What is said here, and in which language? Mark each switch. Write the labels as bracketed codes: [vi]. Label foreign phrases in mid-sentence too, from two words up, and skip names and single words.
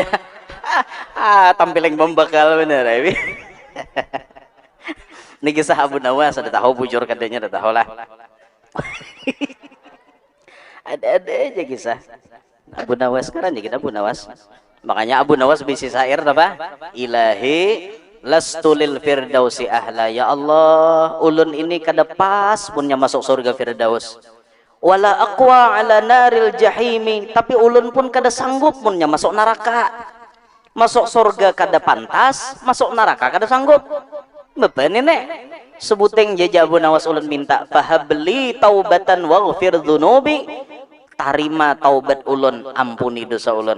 [bjn] Tampiling pembakal bener ya. Ini kisah Abu Nawas, ada tahu bujur katanya, ada tahu lah. Ada aja kisah Abu Nawas sekarang ya kita Abu Nawas. Makanya Abu Nawas bisi syair apa? [ar] إلهي لست للفردوس أهلا, [bjn] ya Allah ulun ini kada pas punya masuk surga firdaus, [ar] ولا أقوى على نار الجحيم, [bjn] tapi ulun pun kada sanggup punya masuk neraka. Masuk surga kada pantas, masuk neraka kada sanggup. Beban ini sebuting jaja Abu Nawas ulun minta [ar] فهب لي توبة واغفر ذنوبي, [bjn] tarima taubat ulun, ampuni dosa ulun.